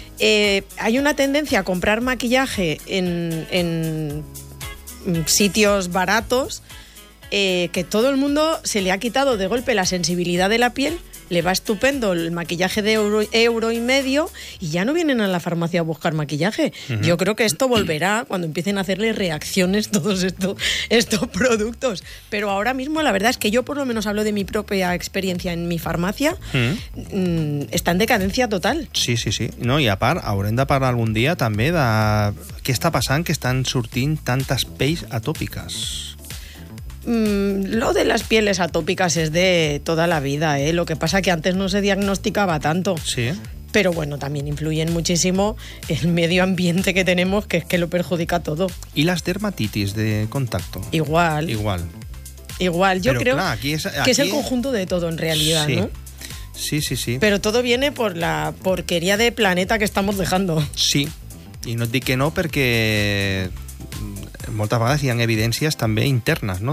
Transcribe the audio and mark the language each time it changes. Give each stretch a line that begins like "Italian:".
Spanish: hay una tendencia a comprar maquillaje en sitios baratos, que todo el mundo se le ha quitado de golpe la sensibilidad de la piel, le va estupendo el maquillaje de euro y medio y ya no vienen a la farmacia a buscar maquillaje. Uh-huh. Yo creo que esto volverá cuando empiecen a hacerle reacciones todos estos productos. Pero ahora mismo la verdad es que yo por lo menos hablo de mi propia experiencia en mi farmacia. Uh-huh. Está en decadencia total. Sí, sí, sí.
Catalan: No, i a part, haurem de parlar algun dia també de què està passant que estan sortint tantes pells atòpiques.
Spanish: Lo de las pieles atópicas es de toda la vida, ¿eh? Lo que pasa que antes no se diagnosticaba tanto. Sí. Pero bueno, también influyen muchísimo el medio ambiente que tenemos, que es que lo perjudica todo. ¿Y las dermatitis de contacto? Igual. Igual. Igual. Yo pero, creo claro, aquí es, aquí que es el conjunto de todo en realidad, sí, ¿no? Sí, sí, sí. Pero todo viene por la porquería de planeta que estamos dejando. Sí.
Catalan: Y no di que no porque moltes vegades hi ha evidències també internes, no?